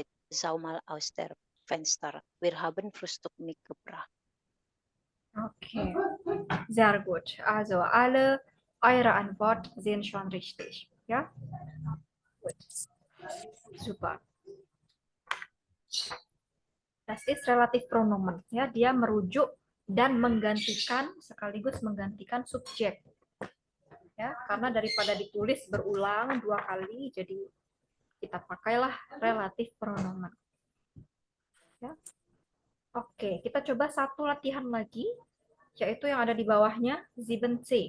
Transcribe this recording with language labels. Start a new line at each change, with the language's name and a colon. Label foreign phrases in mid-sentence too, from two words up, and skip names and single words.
German: Schau mal aus der Fenster. Wir haben Frühstück mitgebracht. Okay, sehr gut. Also alle eure Antworten sind schon richtig. Ja, gut. Super. Das ist relatif pronomen.
Indonesian: Ya, dia merujuk dan menggantikan sekaligus menggantikan subjek. Ya, karena daripada ditulis berulang 2 kali, jadi kita pakailah relatif pronomen. Ya. Oke, kita coba satu latihan lagi, yaitu yang ada di bawahnya, 7C.